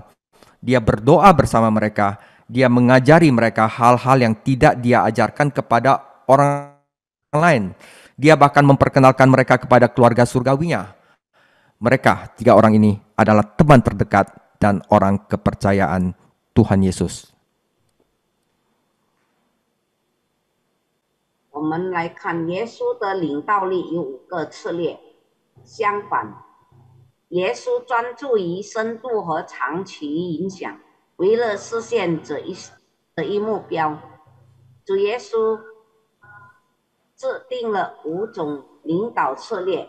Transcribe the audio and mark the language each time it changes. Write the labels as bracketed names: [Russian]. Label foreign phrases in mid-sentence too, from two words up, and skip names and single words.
[Indonesian] Dia berdoa bersama mereka. Dia mengajari mereka hal-hal yang tidak dia ajarkan kepada orang lain. Dia bahkan memperkenalkan mereka kepada keluarga surgawinya. Mereka 3 orang ini adalah teman terdekat dan orang kepercayaan Tuhan Yesus. [Chinese] 我们来看耶稣的领导力有5个策略。相反，耶稣专注于深度和长期影响，为了实现这一目标，主耶稣制定了5种领导策略。